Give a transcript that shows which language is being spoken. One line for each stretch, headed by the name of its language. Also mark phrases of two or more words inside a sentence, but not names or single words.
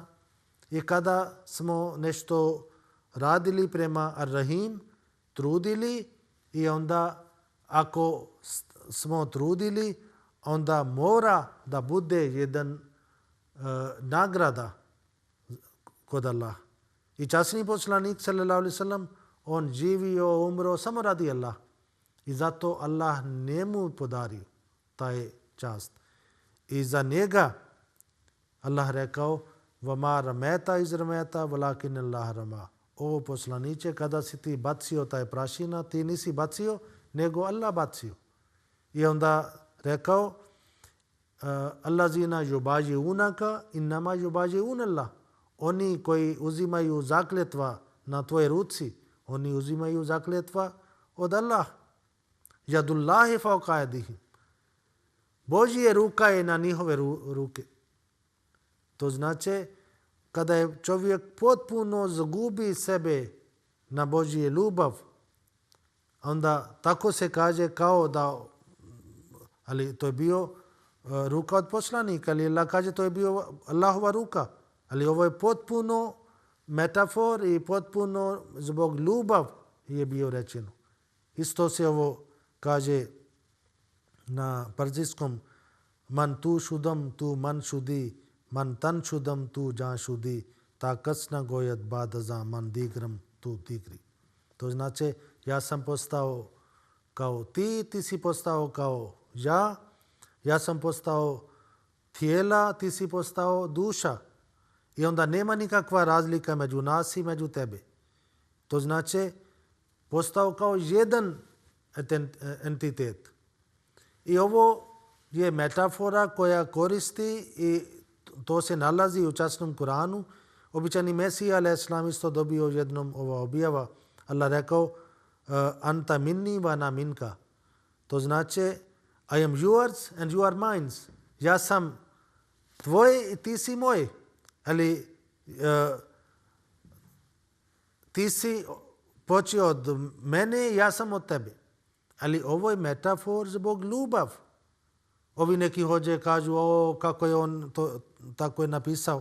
Bosnian: I kada smo nešto radili prema Ar-Rahim, trudili, i onda ako smo trudili, onda mora da bude jedan nagrada kod Allah. I časni poslanik
Arabic: صلى الله عليه وسلم
Bosnian: on živio, umro samo radi Allah. I zato Allah njemu podario taj čast. I za njega Allah rekao
Arabic: وَمَا رَمَيْتَ إِذْ رَمَيْتَ وَلَكِنَّ اللَّهَ رَمَى.
Bosnian: O poslaniče, kada si ti bacio taj prašina, ti nisi bacio, nego Allah bacio. I onda rekao
Arabic: الذين يبايعونك إنما يبايعون الله.
Bosnian: Oni koji uzimaju zakletva na tvoje ruci, oni uzimaju zakletva od Allah.
Arabic: يد الله فوق أيديهم.
Bosnian: Božje ruka je na njihove ruke. To znači kada je čovjek potpuno zagubi sebe na Božje ljubav, onda tako se kaže kao da, ali to je bio ruka od poslanika, ali Allah kaže to je bio Allahova ruka. Ali ovo je potpuno metafor i potpuno zbog ljubav je bio rečeno. Isto se ovo kaže na perzijskom
Persian: من تو شدم تو من شدی من تن شدم تو جان شدی تا کس نگوید بعد از این من دیگرم تو دیگری.
Bosnian: To znači ja sam postao kao ti si postao kao ja sam postao tijela, ti si postao duša. I onda nema nikakva razlika među nas i među tebe. To znači postao kao jedan entitet. I ovo je metafora koja koristi i to se nalazi u časnom Kuranu. Običani Mesija alejselam isto dobio jednom ova objava. Allah rekao
Arabic: أنت مني وأنا منك.
Bosnian: To znači
English: I am yours and you are mine.
Bosnian: Ja sam tvoj i ti si moj. Ali ti si počeo od mene i ja sam od tebe. Ali ovo je metafor zbog ljubav. Ovi neki hođe kažu kako je on to tako je napisao.